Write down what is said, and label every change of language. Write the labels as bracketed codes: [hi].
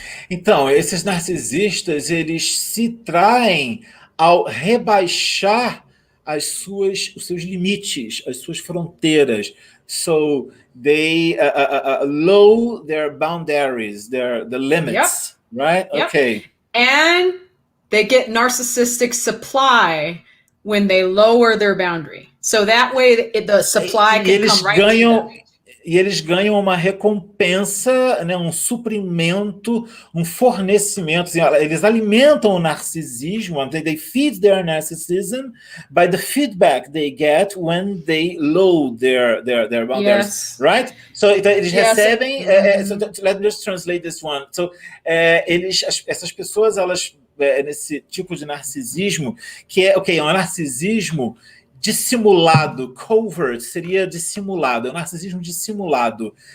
[pt] Então, esses narcisistas, eles se traem ao rebaixar os seus limites, as suas fronteiras. [en] So they lower their boundaries, the limits, right? Yep. Okay. And they get narcissistic supply when they lower their boundary. So that way the supply can come right to them. [pt] E eles ganham uma recompensa, né, um suprimento, um fornecimento. Assim, eles alimentam o narcisismo, [en] they feed their narcissism by the feedback they get when they load their boundaries, Yes. right? So [pt] eles [en] Yes. [pt] recebem. [en] So let me just translate this one. [pt] So essas pessoas, elas nesse tipo de narcisismo, que é um narcisismo dissimulado, covert seria dissimulado, é um narcisismo dissimulado.